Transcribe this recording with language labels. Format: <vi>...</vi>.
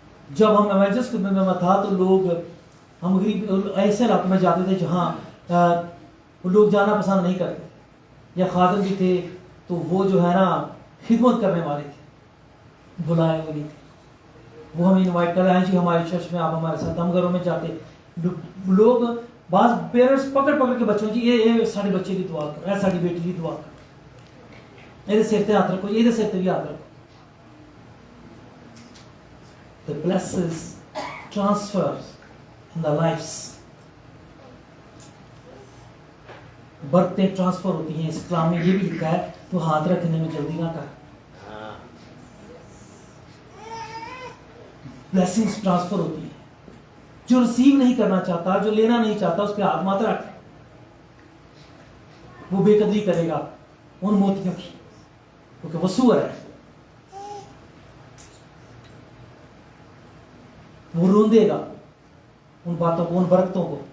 <hi>जब हम एवेंजर्स के में था तो लोग हम गरीब ऐसे इलाकों में जाते थे जहाँ लोग जाना पसंद नहीं करते, या खादम भी थे तो वो जो है ना खिदमत करने वाले थे, बुलाए हुए नहीं थे, वो हमें इनवाइट कर रहे हैं जी हमारे चर्च में, आप हमारे साथ। हम घरों में जाते, लोग बाद पेरेंट्स पकड़ पकड़ के बच्चों जी ये साड़ी बच्चे की दुआ करो, ऐ साड़ी बेटी की दुआ करो, ये सिर ते हाथ रखो, ये सिर ते भी हाथ रखो।</hi> <en>The blessings transfers in the lives,</en> <hi>बरकतें transfer होती हैं। इस कलाम में ये भी लिखा है तो हाथ रखने में जल्दी ना कर। ब्लेसिंग्स ट्रांसफर होती है। जो रिसीव नहीं करना चाहता, जो लेना नहीं चाहता, उस पर हाथ मत रख, वो बेकदरी करेगा उन मोतियों की, क्योंकि वो सूअर है, वो रोंदेगा उन बातों को, उन बरकतों को।</hi>